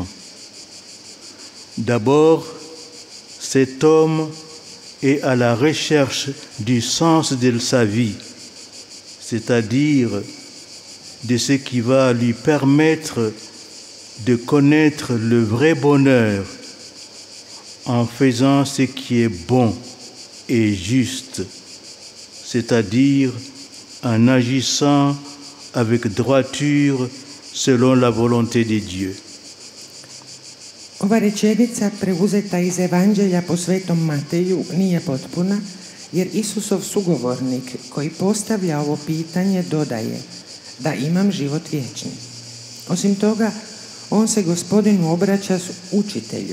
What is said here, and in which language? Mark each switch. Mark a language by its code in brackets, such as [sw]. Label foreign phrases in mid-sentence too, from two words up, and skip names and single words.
[fr] D'abord, cet homme est à la recherche du sens de sa vie, c'est-à-dire de ce qui va lui permettre de connaître le vrai bonheur en faisant ce qui est bon et juste, c'est-à-dire en agissant avec droiture selon la volonté de Dieu. [hr] Ova rečenica preuzeta iz Evanđelja po Svetom Mateju nije potpuna, jer Isusov sugovornik koji postavlja ovo pitanje dodaje da imam život vječni. Osim toga, on se Gospodinu obraća s učitelju.